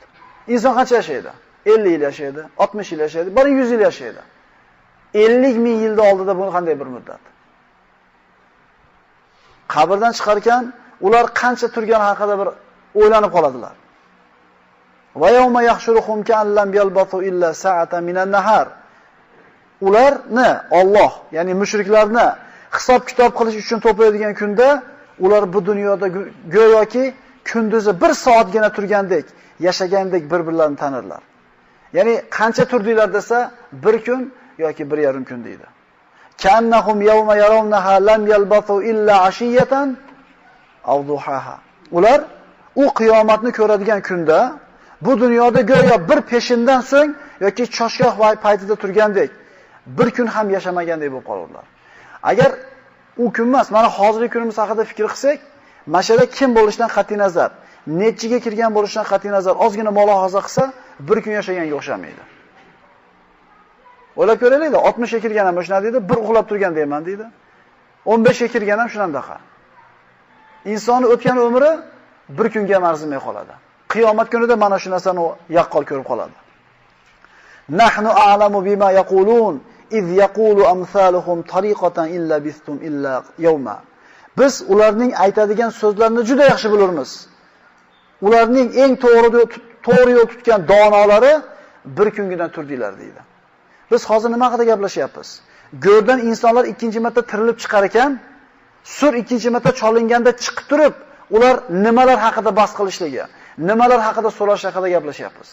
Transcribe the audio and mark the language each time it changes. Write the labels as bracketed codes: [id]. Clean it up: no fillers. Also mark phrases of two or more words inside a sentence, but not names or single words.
[uz] Inson qancha yashaydi? 50 yil yashaydi, 60 yil yashaydi, 100 yil yashaydi. 50,000 yilda oldida bu qanday bir muddat? Qabrdan chiqarkan, ular qancha turgani haqida bir o'ylanib qoladilar. [ar] ويوم يحشرهم كأن لم يلبثوا إلا ساعة من النهار. [uz] Ularni Alloh, ya'ni mushriklarni hisob-kitob qilish uchun to'playdigan kunda ular bu dunyoda go'yoki kunduzi 1 soatgina turgandek, yashagandek bir-birlarini tanirlar. Ya'ni qancha turdinglar desa, 1 kun yoki 1,5 kun deydi. [ar] كأنهم يوم يرونها لم يلبثوا إلا عشية أو ضحاها. [uz] Ular u qiyomatni ko'radigan kunda bu dunyoda go'yo bir peshindan so'ng yoki choshgoh paytida turgandek, 1 kun ham yashamagandek bo'lib qolurlar. Agar u kun emas, mana hozirgi kunimiz haqida fikr qilsak, Mashada kim bo'lishidan qat'i nazar, nechiga kirgan bo'lishidan qat'i nazar ozgina mulohaza qilsa, bir kun yashaganga o'xshamaydi. O'ylab ko'raylik-da, 60 ga kirgan ham shuna deydi, bir uxlab turgan deyman deydi. 15 ga kirgan ham shunandaqa. Insonning o'tgan umri bir kunga ham arzimay qoladi. Qiyomat kunida mana shu narsani yaqqol ko'rib qoladi. [ar] نحن أعلم بما يقولون إذ يقول أمثلهم طريقة إن لبثتم إلا يوما. [uz] Biz ularning aytadigan so'zlarini juda yaxshi bilamiz. Ularning eng to'g'ri yo'l tutgan donolari bir kungina turdinglar deydi. Biz hozir nima haqida gaplashyapmiz? Go'rdan insonlar ikkinchi marta tirilib chiqar ekan, sur ikkinchi marta cholinganda chiqib turib, ular nimalar haqida bahs qilishligi, nimalar haqida so'rash haqida gaplashyapmiz.